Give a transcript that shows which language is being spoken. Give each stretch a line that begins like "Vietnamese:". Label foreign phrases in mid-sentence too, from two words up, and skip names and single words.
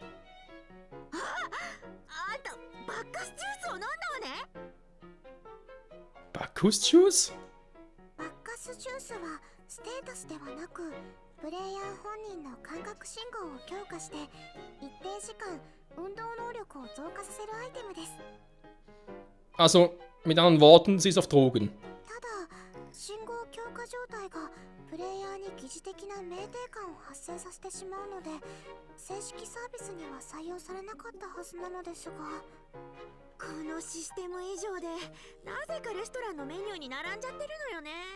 Japanese: あんたバッカスジュースを飲んだわね。 Bacchus Juice? バッカスジュースはステータスではなくプレイヤー本人の感覚信号を強化して一定時間運動能力を増加させるアイテムです。
German: Also, mit anderen Worten, sie ist auf Drogen.
Japanese: ただ信号強化状態がプレイヤーに疑似的な酩酊感を発生させてしまうので正式サービスには採用されなかったはずなのですが、このシステム以上でなぜかレストランのメニューに並んじゃってるのよね。